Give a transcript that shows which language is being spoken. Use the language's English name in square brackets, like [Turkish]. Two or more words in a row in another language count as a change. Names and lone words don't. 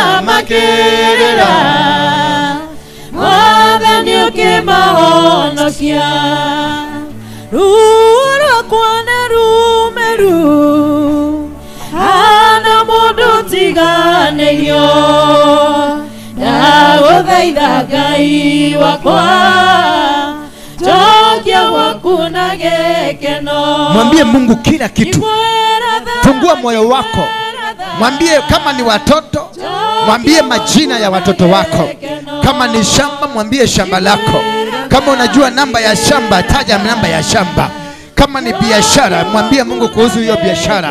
[Kikuyu] mwathani ukimaonokia ruo kwana rumeru hana mundu tiganĩirio ndagũthaitha Ngai wakwa njokia gwaku na gĩkeno. [Swahili] Mwambie Mungu kila kitu. Fungua moyo wako. Mwambie kama ni watoto, mwambie majina ya watoto wako. Kama ni shamba, mwambie shamba lako. Kama unajua namba ya shamba, taja namba ya shamba. Kama ni biashara, mwambie Mungu kuhusu hiyo biashara.